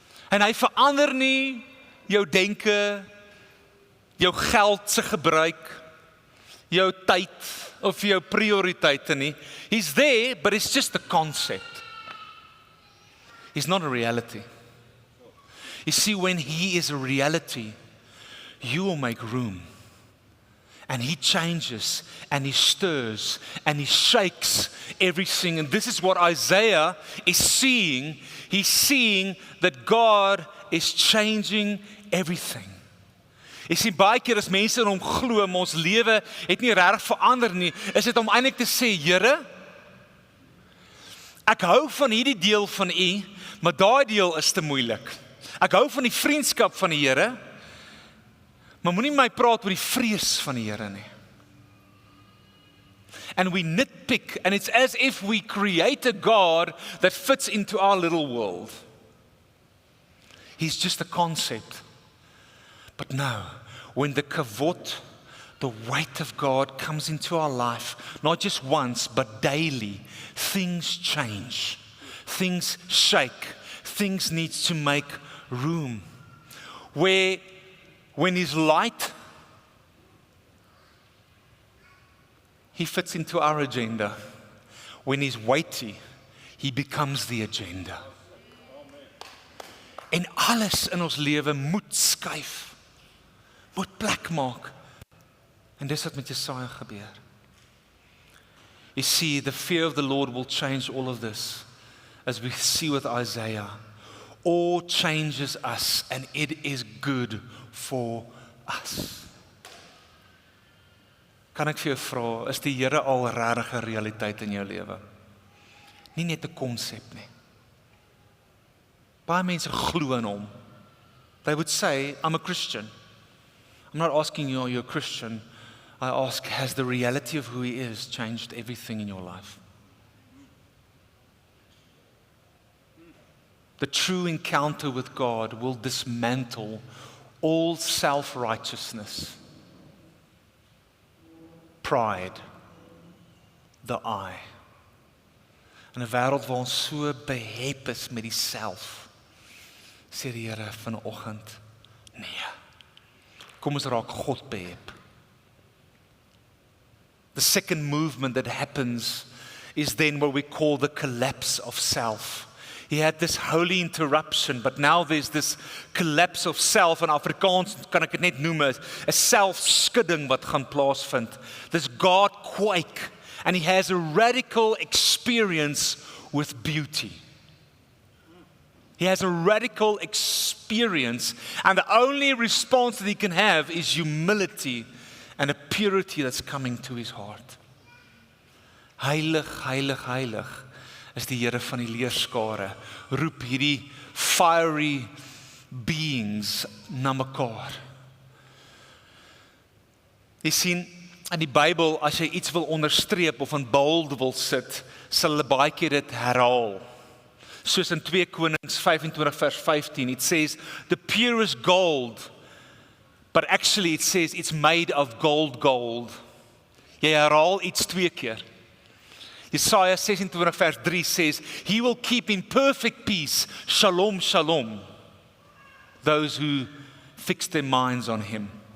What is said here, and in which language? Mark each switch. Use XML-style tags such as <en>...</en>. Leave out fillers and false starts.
<af>En hy verander nie jou denke, jou geld se gebruik, jou tyd of jou prioriteite nie.</af> <en>He's there, but it's just a concept. He's not a reality. You see, when he is a reality, you will make room. And he changes, and he stirs, and he shakes everything. And this is what Isaiah is seeing. He's seeing that God is changing everything.</en> <af>Jy sien baie keer as mense in hom glo, maar ons lewe het nie regtig verander nie, is dit om eintlik te sê, Here, ek hou van hierdie deel van u, maar daai deel is te moeilik. Ek hou van die vriendskap van die Here, maar moenie my praat oor die vrees van die Here nie.</af> <en>And we nitpick, and it's as if we create a God that fits into our little world. He's just a concept. But no, when the kavod, the weight of God comes into our life, not just once, but daily, things change, things shake, things need to make room. When his light He fits into our agenda. When he's weighty, he becomes the agenda.</en> <af>En alles in ons lewe moet skuif, moet plek maak. En dis wat met Jesaja gebeur.</af> <en>You see, the fear of the Lord will change all of this, as we see with Isaiah. All changes us, and it is good for us.</en> <af>Kan ek vir jou vra, is die Here al regtig 'n realiteit in jou lewe? Nie net 'n konsep nie. Baie mense glo in hom.</af> <en>They would say, I'm a Christian. I'm not asking you, are you a Christian? I ask, has the reality of who he is changed everything in your life? The true encounter with God will dismantle all self-righteousness, pride, the I.</en> <af>In 'n wêreld waar ons so behep is met die self, sê die Here vanoggend, nee, kom ons raak God behep.</af> <en>The second movement that happens is then what we call the collapse of self. He had this holy interruption, but now there's this collapse of self.</en> <af>In Afrikaans kan ek dit net noem as 'n selfskudding wat gaan plaasvind.</af> <en>This God quake, and he has a radical experience with beauty. He has a radical experience, and the only response that he can have is humility and a purity that's coming to his heart.</en> <af>Heilig, heilig, heilig is die Here van die leerskare, roep hierdie</af> <en>fiery beings</en> <af>na mekaar. Jy sien, in die Bybel, as jy iets wil onderstreep of in bold wil sit, sal hulle baie keer dit herhaal. Soos in 2 Konings 25 vers 15,</af> <en>it says, the purest gold, but actually it says it's made of gold.</en> <af>Jy herhaal iets 2 keer. Jesaja 26 vers 3</af> <en>says, he will keep in perfect peace, shalom, shalom, those who fix their minds on him.</en>